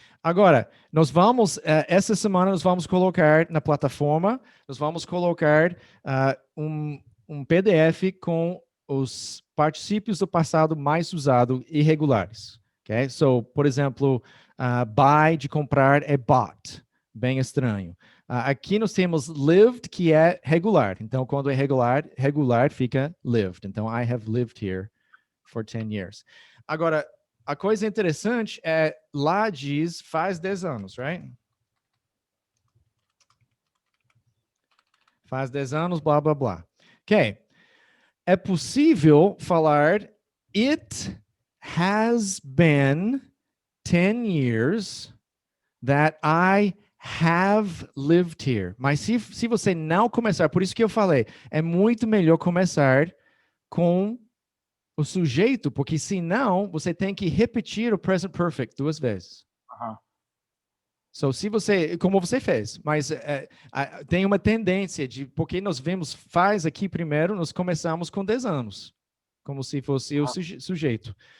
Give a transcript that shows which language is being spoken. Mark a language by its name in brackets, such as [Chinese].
[Portuguese] Agora, nós vamos, essa semana nós vamos colocar na plataforma, nós vamos colocar um PDF com os particípios do passado mais usado irregulares. Ok? So, por exemplo, buy, de comprar, é bought. Bem estranho. Aqui nós temos lived, que é regular. Então, quando é regular fica lived. [English] Então, I have lived here for 10 years. [Portuguese] Agora, a coisa interessante é, lá diz, faz 10 anos, [English] right? [Portuguese] Faz 10 anos, blá, blá, blá. Ok. É possível falar, [English] it has been 10 years that I have lived here. [Portuguese] Mas se você não começar, por isso que eu falei, é muito melhor começar com o sujeito, porque senão você tem que repetir o present perfect 2 vezes. So, se você, como você fez, mas tem uma tendência de, porque nós vemos faz aqui primeiro, nós começamos com 10 anos, como se fosse o sujeito.